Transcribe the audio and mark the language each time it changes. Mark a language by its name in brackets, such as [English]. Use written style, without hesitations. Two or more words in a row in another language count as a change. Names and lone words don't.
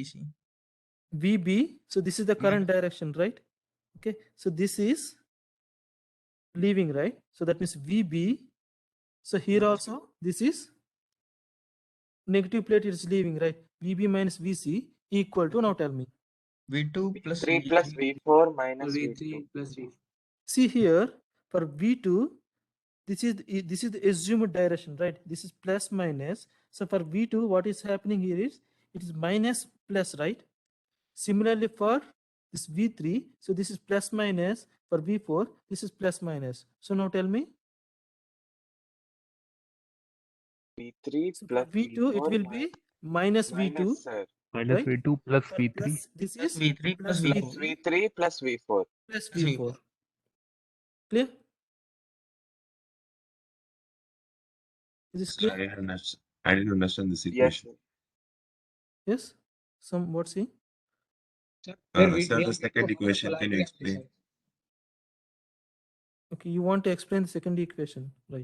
[English] VB minus VC. VB, so this is the current direction, right? Okay, so this is leaving, right? So that means VB. So here also this is negative plate is leaving, right? VB minus VC equal to, now tell me. V2 plus 3 V. plus V4 minus V2. V3 plus V. See here for V2, this is the assumed direction, right? This is plus minus. So for V2, what is happening here is it is minus plus, right? Similarly for this V3, so this is plus minus. For V4, this is plus minus. So now tell me. V3 So for plus V2, it V4 will be minus V2, minus, sir. Minus right? V2 plus For V3 plus, this Plus is V3 plus plus Plus V4. V3 plus V4. plus Plus V4. V4. Clear? Is this clear? I didn't understand this Yes, equation. sir. Yes? Some what see? Sir, Sir, the second equation, can you explain? Okay, you want to explain the second equation, right?